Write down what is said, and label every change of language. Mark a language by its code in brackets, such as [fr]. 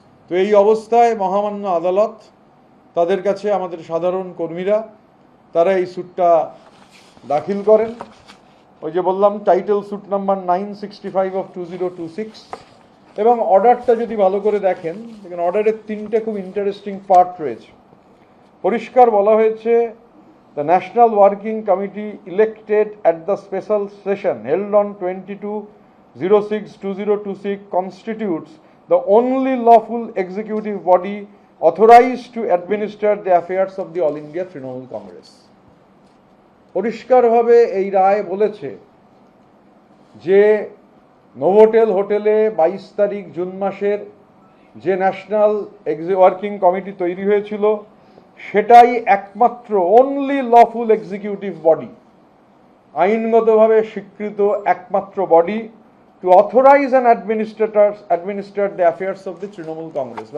[bn] তো এই অবস্থায় মহামান্য আদালত তাদের কাছে আমাদের সাধারণ কর্মীরা তারা এই স্যুটটা দাখিল করেন। ওই যে বললাম টাইটেল স্যুট নাম্বার 965 অফ 2026, এবং অর্ডারটা যদি ভালো করে দেখেন, দেখেন অর্ডারের তিনটে খুব ইন্টারেস্টিং পার্ট রয়েছে। পরিষ্কার বলা হয়েছে, [en] The national working committee elected at the special session held on 22/06/2026 constitutes the only lawful executive body authorized to administer the affairs of the All India Trinamool Congress. [bn] পরিষ্কারভাবে এই রায় বলেছে যে নোভোটেল হোটেলে 22 তারিখ জুন মাসের যে ন্যাশনাল ওয়ার্কিং কমিটি তৈরি হয়েছিল সেটাই একমাত্র [en] only lawful executive body, [bn] আইনগতভাবে স্বীকৃত একমাত্র body [en] To authorize and administrate the affairs of the Trinamool Congress.